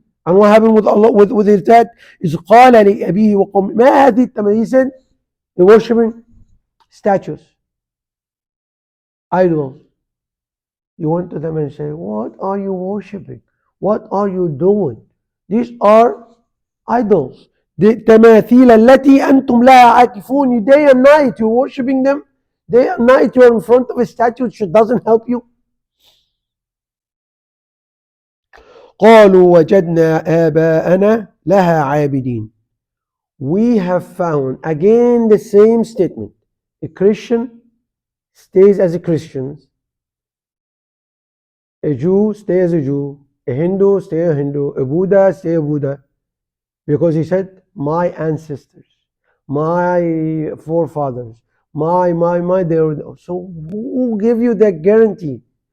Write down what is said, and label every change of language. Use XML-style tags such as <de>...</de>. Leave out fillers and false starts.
<en>And what happened with Allah, with his dad, is</en> <ar>قال لأبيه وقومه ما هذه التماثيل.</ar> <en>He said, they're worshiping statues, idols. You went to them and say, what are you worshiping? What are you doing? These are idols.</en> <ar>The تماثيل التي أنتم لها عاكفون.</ar> <en>Day and night you're worshiping them. Day and night you're in front of a statue which doesn't help you.</en> <ar>قالوا وجدنا آباءنا لها عابدين.</ar> <en>We have found, again the same statement. A Christian stays as a Christian. A Jew stays as a Jew. A Hindu stays a Hindu. A Buddha stays a Buddha. Because he said, my ancestors, my forefathers, my, so who give you that guarantee?</en>